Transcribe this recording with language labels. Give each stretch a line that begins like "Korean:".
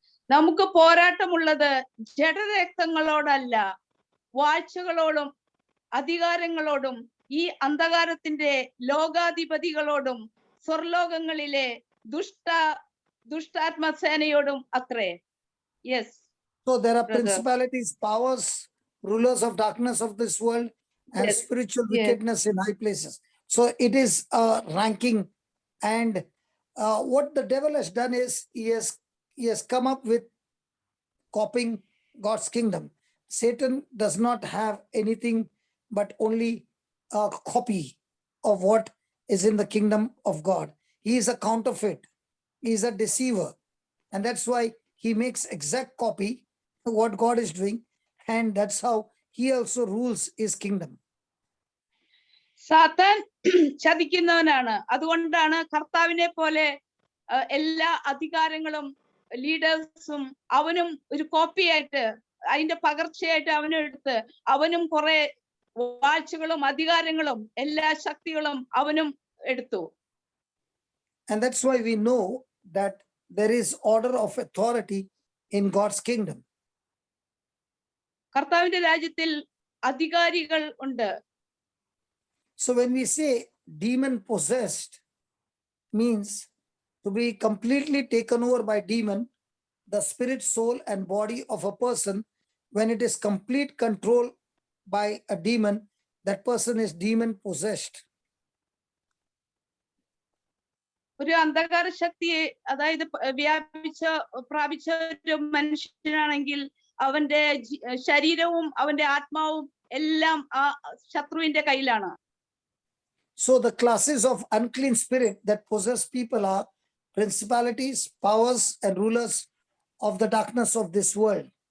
Malayalam: നമുക്ക് പോരാട്ടമുള്ളത് ജഡരക്തങ്ങളോടല്ല, വാഴ്ചകളോടും അധികാരങ്ങളോടും ഈ അന്ധകാരത്തിന്റെ ലോകാധിപതികളോടും സ്വർലോകങ്ങളിലെ ദുഷ്ടാത്മസേനയോടും അത്രേ.
English: Yes. So there are Brother. principalities, powers, rulers of darkness of this world, and Yes. spiritual Yes. wickedness in high places. So it is a ranking, and what the devil has done is he has come up with copying God's kingdom. Satan does not have anything but only a copy of what is in the kingdom of God. He is a counterfeit. He is a deceiver. And that's why he makes exact copy of what God is doing. And that's how he also rules his kingdom.
Malayalam: സാത്താൻ ചതിക്കുന്നവനാണ്. അതുകൊണ്ടാണ് കർത്താവിനെ പോലെ എല്ലാ അധികാരങ്ങളും ലീഡേഴ്സും അവനും ഒരു കോപ്പിയായിട്ട് അതിന്റെ പകർച്ചയായിട്ട് അവനും എടുത്ത് അവനും കുറെ വാഴ്ചകളും അധികാരങ്ങളും എല്ലാ ശക്തികളും അവനും എടുത്തു.
English: And that's why we know that there is order of authority in God's kingdom.
Malayalam: കർത്താവിന്റെ രാജ്യത്തിൽ അധികാരികൾ ഉണ്ട്.
English: So when we say demon possessed, means to be completely taken over by demon, the spirit, soul and body of a person, when it is complete control by a demon, that person is demon possessed.
Malayalam: ഒരു അന്ധകാര ശക്തിയെ അതായത് പ്രാപിച്ച ഒരു മനുഷ്യനാണെങ്കിൽ അവന്റെ ശരീരവും അവന്റെ ആത്മാവും എല്ലാം ആ ശത്രുവിന്റെ കയ്യിലാണ്.
English: So the classes of unclean spirit that possess people are principalities, powers and rulers of the darkness of this world.